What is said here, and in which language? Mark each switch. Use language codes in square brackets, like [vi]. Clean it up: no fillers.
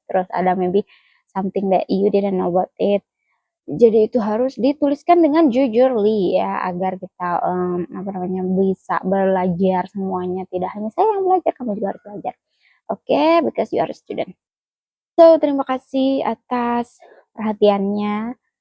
[id] Terus ada [en] maybe something that you didn't know about it. [id] Jadi itu harus dituliskan dengan jujurly ya, agar kita bisa belajar semuanya. Tidak hanya saya yang belajar, kamu juga harus belajar. [en] Oke, because you are a student. [id] So, terima kasih atas perhatiannya.